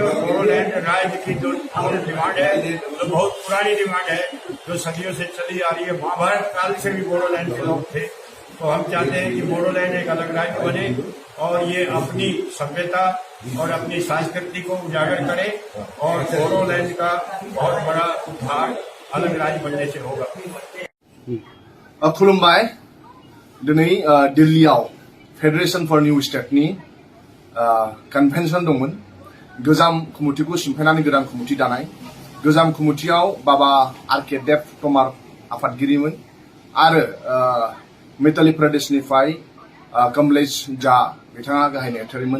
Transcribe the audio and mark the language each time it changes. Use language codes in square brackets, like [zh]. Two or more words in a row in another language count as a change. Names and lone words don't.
[hi] और बोडोलैंड राज्य की जो डिमांड है, जो बहुत पुरानी डिमांड है, जो सदियों से चली आ रही है, महाभारत काल से भी बोडोलैंड के लोग थे। तो हम चाहते हैं कि बोडोलैंड एक अलग राज्य बने और ये अपनी सभ्यता और अपनी संस्कृति को उजागर करे और बोडोलैंड का बहुत बड़ा उद्धार अलग राज्य बनने से होगा। [brx] खुलुमबाय। दिनै दिल्लीयाव [en] federation for new [brx] स्टेटनि कन्वेन्शन दंमोन। गोजाम कमिटिखौ सिमफायनानै गोदान कमिटि दानाय। गोजाम कमिटियाव बाबा आर.के. देब तमार आफादगिरिमोन आरो मैताली प्रदेशनिफ्राय कमलेश जा बिथाङा गाहाय नेहाथारिमोन।